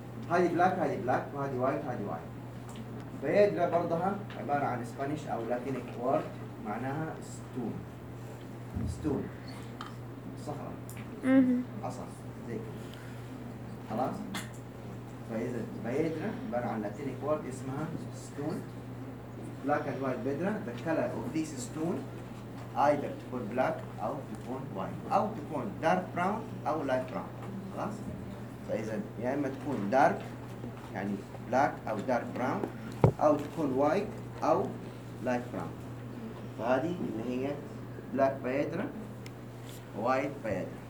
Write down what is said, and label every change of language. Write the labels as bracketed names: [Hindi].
[Arabic] هذه بلاك، هذه بلاك، وهذه وايت، هذه وايت. بيدرا برضها عبارة عن [English] Spanish أو Latinic word [Arabic] معناها ستون، ستون صخرة عصا زي كده. خلاص فإذا بيدرا عبارة عن لاتينيك وورد اسمها ستون. [English] black and white بيدرا، the color of this stone either to put black [Arabic] أو [English] to put white أو to put dark brown أو light brown. [Arabic] خلاص فإذا يا إما تكون dark يعني black أو dark brown أو تكون وايت أو لايت براون. فهذه اللي هي بلاك بيدرا وايت بيدرا.